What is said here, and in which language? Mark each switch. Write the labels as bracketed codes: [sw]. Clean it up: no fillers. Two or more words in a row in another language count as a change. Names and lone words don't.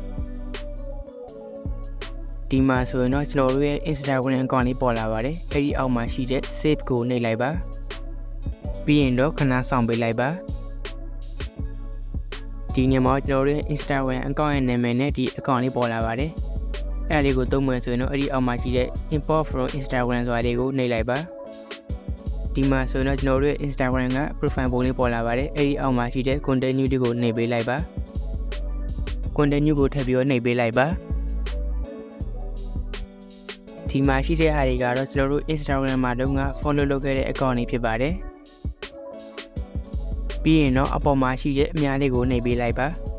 [my] ဒီမှာဆိုရင်တော့ကျွန်တော်တို့ရဲ့ Instagram အကောင့်လေးပေါ်လာပါတယ်အဲ့ဒီအောက်မှာရှိတဲ့ save ကိုနှိပ်လိုက်ပါပြီးရင်တော့ခဏဆောင်ပေးလိုက်ပါ ဒီညမှာကျွန်တော်တို့ရဲ့ Instagram အကောင့်ရဲ့နာမည်နဲ့ဒီအကောင့်လေးပေါ်လာပါတယ်အဲ့ဒီကိုသုံးမယ်ဆိုရင်တော့အဲ့ဒီအောက်မှာရှိတဲ့ [en] import from Instagram [my] ဆိုတာလေးကိုနှိပ်လိုက်ပါဒီမှာဆိုရင်တော့ကျွန်တော်တို့ရဲ့ Instagram က profile ပုံလေးပေါ်လာပါတယ်အဲ့ဒီအောက်မှာရှိတဲ့ continue တွေကိုနှိပ်ပေးလိုက်ပါ continue ကိုထပ်ပြီးတော့နှိပ်ပေးလိုက်ပါ ဒီမှာရှိတဲ့ဟာတွေကတော့ကျွန်တော်တို့ Instagram မှာတုန်းက follow လုပ်ခဲ့တဲ့ account တွေဖြစ်ပါတယ်ပြီးရင်တော့အပေါ်မှာရှိတဲ့အများလေးကိုနှိပ်ပေးလိုက်ပါ